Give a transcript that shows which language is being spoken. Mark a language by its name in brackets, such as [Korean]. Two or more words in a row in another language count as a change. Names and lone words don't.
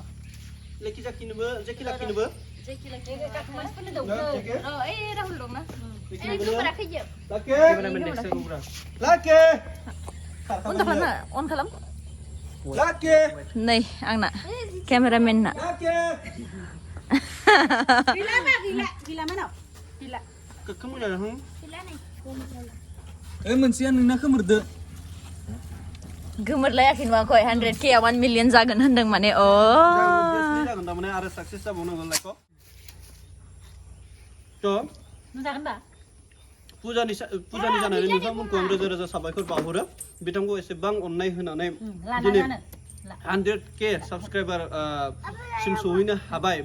[Bodo] लेखि जाखिनोबो जेखि लाखिनोबो जेखि लाखि मानसिफोरनो दौनो ओइ राहुल दंना गोमरा खैयो लाके केमेरामेन नेक्स्ट गुब्रा लाके अन खालामना अन खालाम लाके नै आंना केमेरामेनना लाके [Malay] gila mana gila kamu dah hang gila nih [Bodo] मोनसेया नोंना खोमोरदो गोमोरलायाखै नुवा खय 100K 1 मिलियन जागोन होनदों माने अ जागोन दा माने आरो साक्सेस जाबावनांगौ लाइकखौ थ' जागोन दा फुजानि जानानै नोंथांमोनखौ आं रोजा रोजा साबायखर बावहरो बिथांखौ एसेबां अननाय होनानै दिनै 100K साबस्क्राइबार सिम सहैनो हाबाय